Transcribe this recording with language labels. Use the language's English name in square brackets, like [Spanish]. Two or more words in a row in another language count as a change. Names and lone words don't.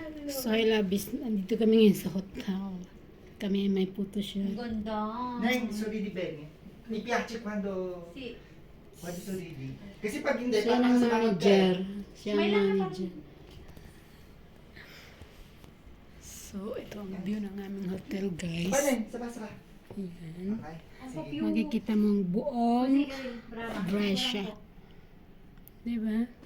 [English] So, I love this. [Filipino] Nandito kami ngayon sa hotel. Kami ay may photoshoot. Ganda. Nay, [Italian] sorridi bene. Mi piace quando sorridi. [Filipino] Kasi pag hindi, Siya parang ang sa manager. Siya ang Smile lang manager. So, ito ang view ng aming hotel, guys. Paano? Saba. Ayan. Okay. Sige. Makikita mong buong Brescia. Diba?